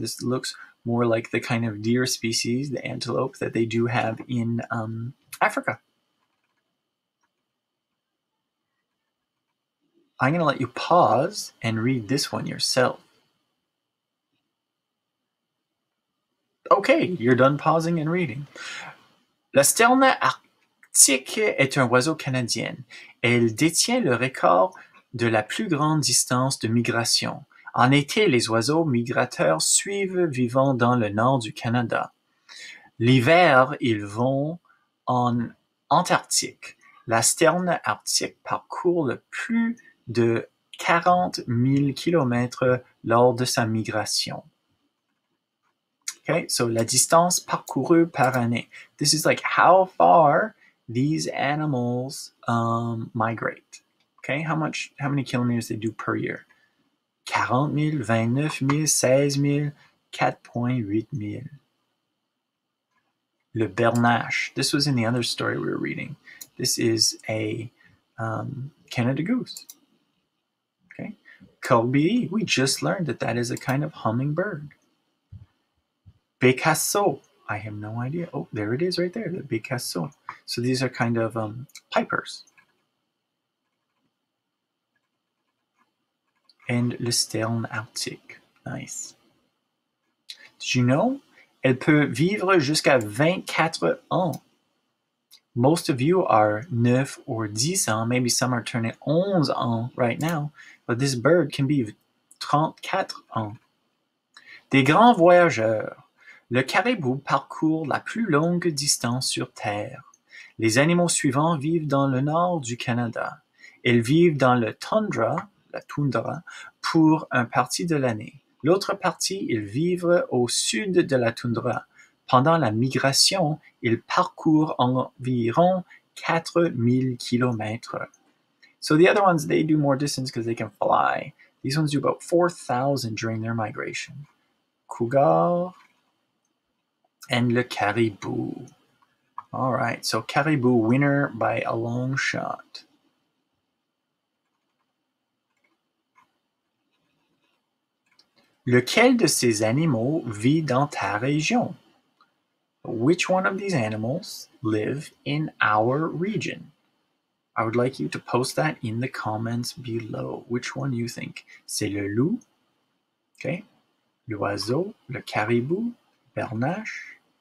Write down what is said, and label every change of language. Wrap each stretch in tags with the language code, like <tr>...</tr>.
<en>This looks more like the kind of deer species, the antelope, that they do have in Africa. I'm going to let you pause and read this one yourself. Okay, you're done pausing and reading.</en> <fr>La sterne arctique est un oiseau canadien. Elle détient le record de la plus grande distance de migration. En été, les oiseaux migrateurs suivent vivant dans le nord du Canada. L'hiver, ils vont en Antarctique. La sterne arctique parcourt le plus de 40 000 kilomètres lors de sa migration.</fr> <en>Okay, so</en> <fr>la distance parcourue par année.</fr> <en>This is like how far these animals migrate. Okay, how many kilometers they do per year? 40 000, 29 000, 16 000, 4.8 000. Le bernache. This was in the other story we were reading. This is a Canada goose. Okay, corbeille. We just learned that is a kind of hummingbird. Bécasseau. I have no idea. Oh, there it is right there, the Bécasseau. So these are kind of pipers. And</en> <fr>le sterne arctique.</fr> <en>Nice. Did you know?</en> <fr>Elle peut vivre jusqu'à 24 ans.</fr> <en>Most of you are 9 or 10 ans. Maybe some are turning 11 ans right now. But this bird can be 34 ans.</en> <fr>Des grands voyageurs. Le caribou parcourt la plus longue distance sur Terre. Les animaux suivants vivent dans le nord du Canada. Ils vivent dans la toundra, pour une partie de l'année. L'autre partie, ils vivent au sud de la toundra. Pendant la migration, ils parcourent environ 4000 kilomètres.</fr> <en>So the other ones, they do more distance because they can fly. These ones do about 4,000 during their migration. Cougar and le caribou. All right, so caribou winner by a long shot.</en> <fr>Lequel de ces animaux vit dans ta région?</fr> <en>Which one of these animals live in our region? I would like you to post that in the comments below. Which one you think?</en> <fr>C'est le loup, okay? L'oiseau, le caribou, bernache.</fr>